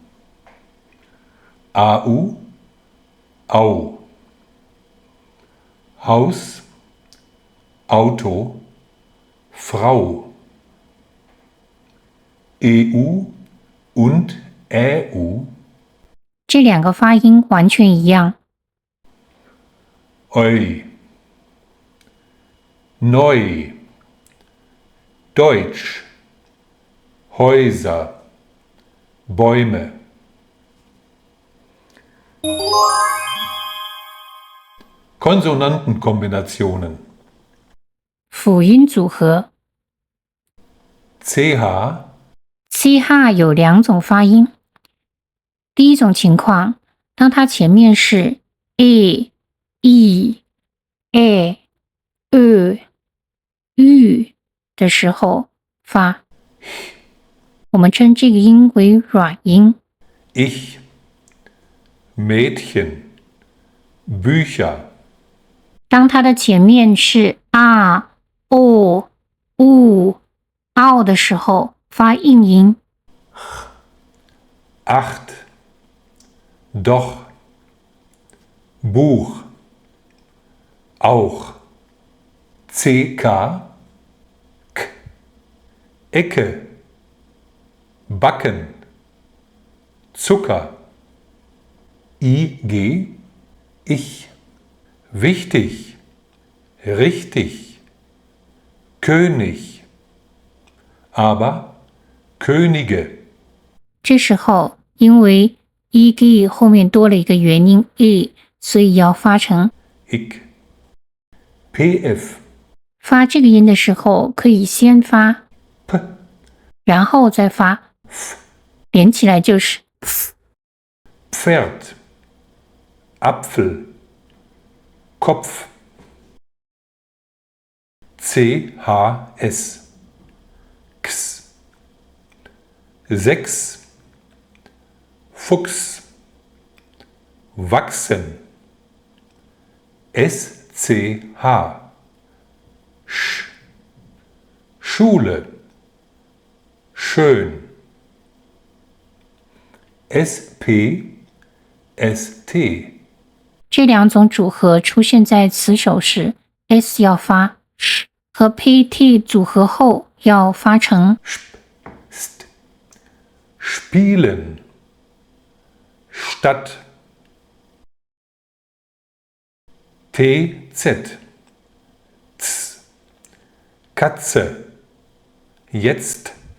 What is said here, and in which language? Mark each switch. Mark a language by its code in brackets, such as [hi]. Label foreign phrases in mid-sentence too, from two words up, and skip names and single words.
[de] AU, Au. Haus, Auto, Frau. EU und EU. [zh] 这两个发音完全一样。 [de] Eu. Neu. Deutsch. Häuser. Bäume. Konsonantenkombinationen [zh] 辅音组合 [de] CH, [zh] CH 有两种发音。第一种情况，当它前面是 a、e、a、ü 的时候发，我们称这个音为软音。 [de] ich, Mädchen, Bücher. [zh] 当它的前面是 a、o、u、ao 的时候发硬音。 [de] Acht, doch, Buch, auch, CK, K, Ecke, Backen, Zucker, IG, ich, wichtig, richtig, König, aber Könige. [zh] 这时候因为 eg 后面多了一个元音 e， 所以要发成 [de] ich, PF, [zh] 发这个音的时候可以先发 [de] P, [zh] 然后再发 f， 连起来就是 f。 [de] Pferd, Apfel, Kopf. CHS, X, 6, Fuchs, wachsen. SCH, Sch, Schule, schön. SP, ST. [zh] 这两种组合出现在词首时 s 要发 sh， 和 pt 组合后要发成 [de] St, Spielen, Stadt. TZ, Z, Katze, jetzt.